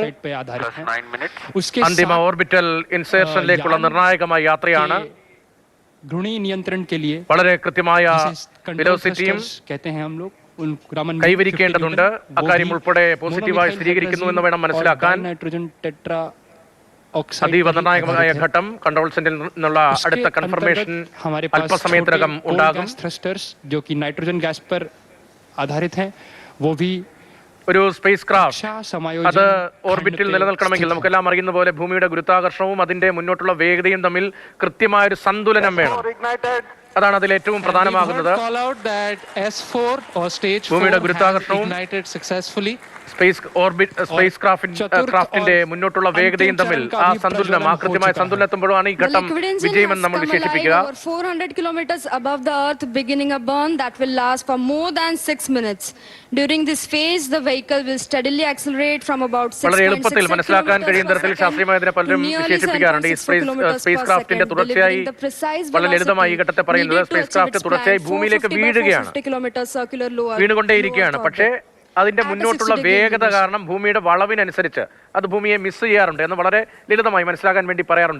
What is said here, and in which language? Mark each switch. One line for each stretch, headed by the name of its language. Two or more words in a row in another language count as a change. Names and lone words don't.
Malayalam: അന്തിമ ഓർബിറ്റൽ ഇൻസേർഷനിലേക്കുള്ള നിർണായകമായ യാത്രയാണ്. വളരെ കൃത്യമായ വെലോസിറ്റിയും കൈവരിക്കേണ്ടതുണ്ട്. അക്കാര്യം ഉൾപ്പെടെ പോസിറ്റീവായി സ്ഥിരീകരിക്കുന്നു എന്ന് വേണം മനസ്സിലാക്കാൻ.
Hindi: नाइट्रोजन टेट्रा
Malayalam: അതീവ നിർണായകമായ ഘട്ടം കൺട്രോൾ സെന്ററിൽ നിന്നുള്ള അടുത്ത കൺഫർമേഷൻ അല്പസമയത്തിനകം ഉണ്ടാകും.
Hindi: थ्रस्टर्स जो कि नाइट्रोजन गैस पर आधारित हैं वो भी
Malayalam: ഒരു സ്പേസ് ക്രാഫ്റ്റ് അത് ഓർബിറ്റിൽ നിലനിൽക്കണമെങ്കിൽ നമുക്കെല്ലാം അറിയുന്ന പോലെ ഭൂമിയുടെ ഗുരുത്വാകർഷണവും അതിന്റെ മുന്നോട്ടുള്ള വേഗതയും തമ്മിൽ കൃത്യമായൊരു സന്തുലനം വേണം. അതാണ് അതിൽ ഏറ്റവും പ്രധാനമാകുന്നത്. ഭൂമിയുടെ ഗുരുത്വാകർഷണവും സ്പേസ് ക്രാഫ്റ്റിന്റെ മുന്നോട്ടുള്ള വേഗതയും തമ്മിൽ ആ സന്തുലനം, ആ കൃത്യമായ സന്തുലനത്തുമ്പോഴാണ് ഈ ഘട്ടം വിജയമെന്ന് നമ്മൾ വിശേഷിപ്പിക്കുക.
English: 400 kilometers above the earth, beginning a burn that will last for more than 6 minutes. During this phase, the vehicle will steadily accelerate from about 6.6
Malayalam: വളരെ എളുപ്പത്തിൽ മനസ്സിലാക്കാൻ കഴിയുന്ന തരത്തിൽ ശാസ്ത്രീയമായതിനെ പലരും വിശേഷിപ്പിക്കാറുണ്ട്. ഈ സ്പേസ് ക്രാഫ്റ്റിന്റെ തുടർച്ചയായി വളരെ ലളിതമായി ഈ ഘട്ടത്തെ പറയുന്നത് സ്പേസ് ക്രാഫ്റ്റ് തുടർച്ചയായി ഭൂമിയിലേക്ക് വീഴുകയാണ്, വീണുകൊണ്ടേയിരിക്കുകയാണ്. പക്ഷേ അതിന്റെ മുന്നോട്ടുള്ള വേഗത കാരണം ഭൂമിയുടെ വളവിനനുസരിച്ച് അത് ഭൂമിയെ മിസ് ചെയ്യാറുണ്ട് എന്ന് വളരെ ലളിതമായി മനസ്സിലാക്കാൻ വേണ്ടി പറയാറുണ്ട്.